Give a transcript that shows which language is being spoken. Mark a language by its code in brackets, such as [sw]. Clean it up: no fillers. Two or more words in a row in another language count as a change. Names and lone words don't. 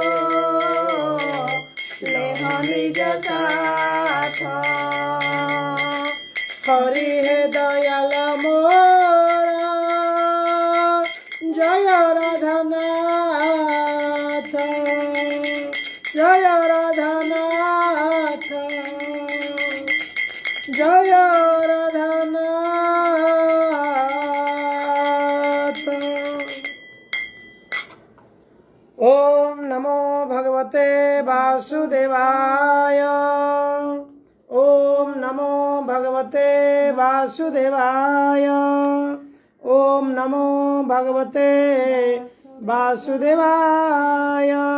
[bn] লেহ নিজ সাথ হরি হে দয়াল মোরা জয় রাধানাথ জয় রাধানাথ জয় রাধানাথ। [sa] ओम नमो भगवते वासुदेवाय। ओम नमो भगवते वासुदेवाय। ओम नमो भगवते वासुदेवाय।